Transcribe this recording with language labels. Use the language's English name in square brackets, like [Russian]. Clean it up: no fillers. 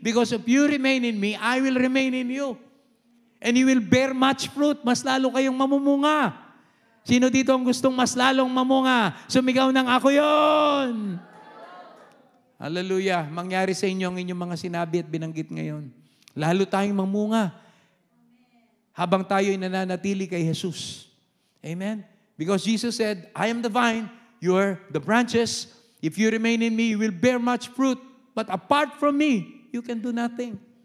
[English] Because if you remain in me, I will remain in you. And you will bear much fruit. [Filipino] Mas lalo kayong mamumunga. Sino dito ang gustong mas lalong mamunga? Sumigaw ng ako yon. Hallelujah. Mangyari sa inyo ang inyong mga sinabi at binanggit ngayon. Lalo tayong mamunga. Habang tayo'y nananatili kay Jesus. Amen? [English] Because Jesus said, I am the vine, you are the branches. If you remain in me, you will bear much fruit. But apart from me, you can do nothing.